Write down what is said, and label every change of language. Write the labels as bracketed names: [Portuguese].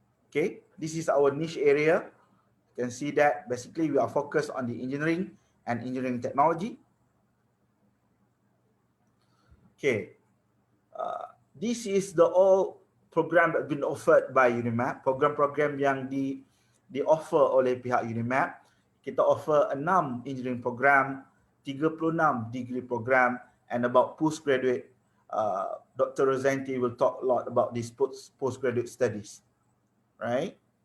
[English] Okay, this is our niche area. You can see that basically we are focused on the engineering and engineering technology. Okay, this is the all program that been offered by UNIMAP. [Malay] Program-program yang di offer oleh pihak UNIMAP. [English] Kita offer 6 engineering program, 36 degree program, and about postgraduate. Dr. Rosanti will talk a lot about these postgraduate studies, right?